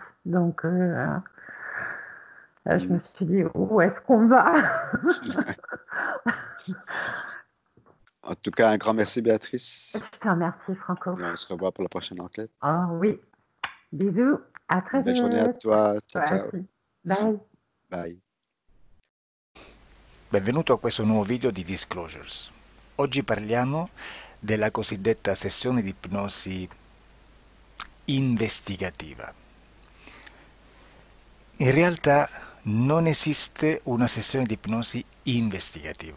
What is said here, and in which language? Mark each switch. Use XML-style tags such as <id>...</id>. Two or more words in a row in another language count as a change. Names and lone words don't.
<fr>Donc, je me suis dit, où est-ce qu'on va? En tout cas, un grand merci, Je Béatrice. te remercie, Franco. Et on se revoit pour la prochaine enquête. Oh oui, bisous, à très Une belle journée à vite. toi.</fr> <it>Ciao, ciao.</it> <fr>Merci. Bye. Bye.</fr> <it>Benvenuto a questo nuovo video di Disclosures. Oggi parliamo della cosiddetta sessione di ipnosi investigativa. In realtà non esiste una sessione di ipnosi investigativa.</it>